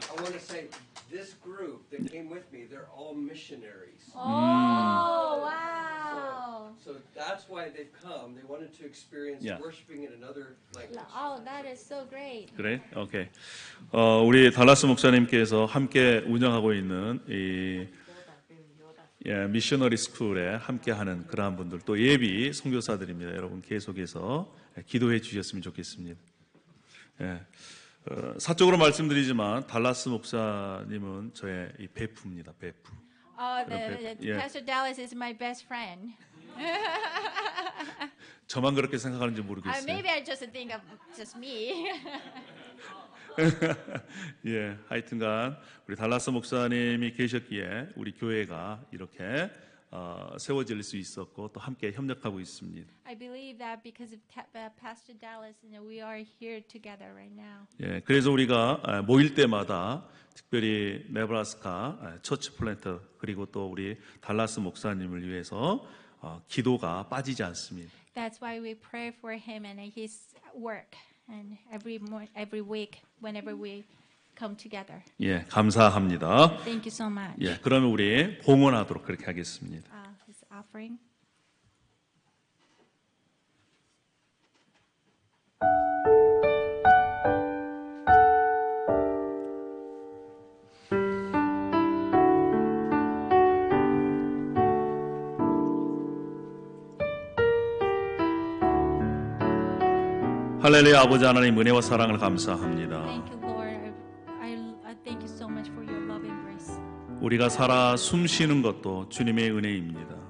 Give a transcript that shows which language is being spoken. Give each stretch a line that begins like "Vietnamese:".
English: I want to say this group that came with me, they're all missionaries. Oh, wow. So that's why they've come. They wanted to experience Yeah. worshiping in another language. Oh, that is so great.
Korean: 그래? 오케이. 우리 달라스 목사님께서 함께 운영하고 있는 이 미셔너리 스쿨에 함께하는 그러한 분들 또 예비 선교사들입니다. 여러분 계속해서 기도해 주셨으면 좋겠습니다. 예. 사적으로 말씀드리지만 달라스 목사님은 저의 이 베프입니다. 베프.
English: Yeah. Pastor Dallas is my best friend.
Korean: 저만 그렇게 생각하는지 모르겠어요.
English: Maybe I just think of just me.
Korean: 예, 하여튼간 우리 달라스 목사님이 계셨기에 우리 교회가 이렇게 세워질 수 있었고 또 함께 협력하고 있습니다.
English: I believe that because of Pastor Dallas, we are here together right now.
Korean: 예, 그래서 우리가 모일 때마다 특별히 네브라스카 처치 플랜터 그리고 또 우리 달라스 목사님을 위해서 기도가 빠지지 않습니다.
English: That's why we pray for him and his work, and every week, whenever we come together.
Korean: 예, 감사합니다.
English: Thank you so much.
Korean: 예, 그러면 우리 봉헌하도록 그렇게 하겠습니다.
English: His offering.
Korean: 할렐루야. 아버지 하나님 은혜와 사랑을 감사합니다.
English: Thank you, Lord. I thank you so much for your love and grace.
Korean: 우리가 살아 숨 쉬는 것도 주님의 은혜입니다.